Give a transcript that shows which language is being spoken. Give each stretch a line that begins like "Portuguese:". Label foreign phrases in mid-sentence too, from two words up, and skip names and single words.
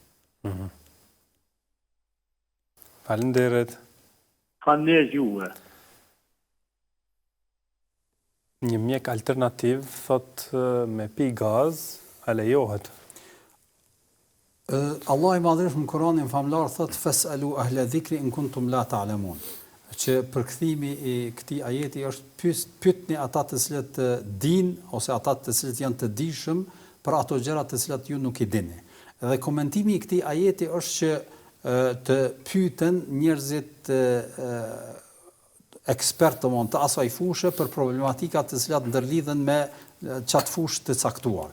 Albanian: Faleminderit. Faleminderit juve. Një mjek alternativ, thot me pi gaz, a lejohet? Allah i madhërisht në Kur'anin famlar thot
Arabic: فاسألوا أهل الذكر إن كنتم لا تعلمون.
Albanian: Që përkthimi i këtij ajeti është pyetni ata të cilët din ose ata të cilët janë të dijshëm për ato gjëra të cilat ju nuk i dini. Dhe komentimi i këtij ajeti është që të pyeten njerëzit ekspertë të asaj fushë për problematika të cilat ndërlidhen me qatë fushë të caktuar.